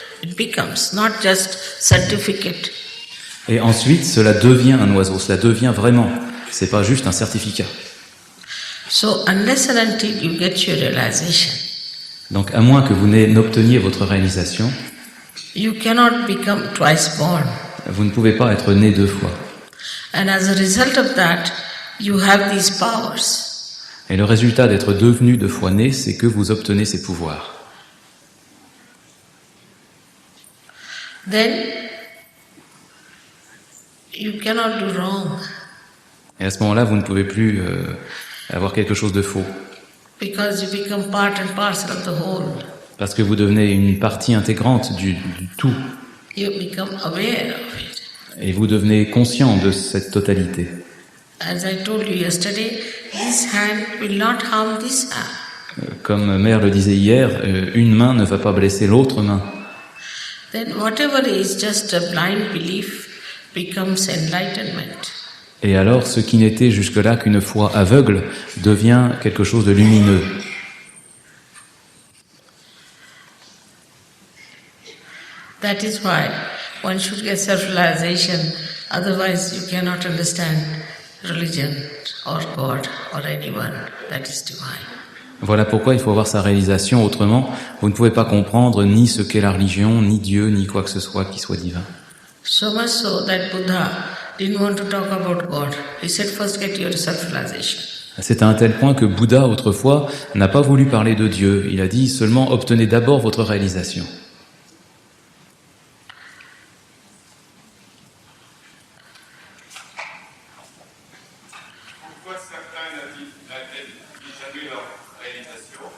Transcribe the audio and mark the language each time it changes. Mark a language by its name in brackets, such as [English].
[English] It becomes not just certificate. [French] Et ensuite, cela devient un oiseau, cela devient vraiment. C'est pas juste un certificat. [English] So unless and until you get your realization, [French] donc à moins que vous n'obteniez votre réalisation, [English] you cannot become twice born. [French] Vous ne pouvez pas être né 2 fois. [English] And as a result of that, you have these powers. [French] Et le résultat d'être devenu 2 fois né, c'est que vous obtenez ces pouvoirs. [English] Then you cannot do wrong. [French] Et à ce moment-là, vous ne pouvez plus avoir quelque chose de faux. [English] Because you become part and parcel of the whole. [French] Parce que vous devenez une partie intégrante du tout. [English] You become aware of it. [French] Et vous devenez conscient de cette totalité. [English] As I told you yesterday, this hand will not harm this hand. [French] Comme Mère le disait hier, une main ne va pas blesser l'autre main. [English] Then whatever is just a blind belief becomes enlightenment. [French] Et alors, ce qui n'était jusque-là qu'une foi aveugle devient quelque chose de lumineux. [English] That is why one should get self-realization, otherwise you cannot understand religion or God or anyone that is divine. [French] Voilà pourquoi il faut avoir sa réalisation, autrement vous ne pouvez pas comprendre ni ce qu'est la religion, ni Dieu, ni quoi que ce soit qui soit divin. [English] So much so that Buddha didn't want to talk about God. He said first get your self-realization. [French] C'est à un tel point que Bouddha, autrefois, n'a pas voulu parler de Dieu. Il a dit seulement obtenez d'abord votre réalisation. Pourquoi certains n'atteignent jamais leur réalisation?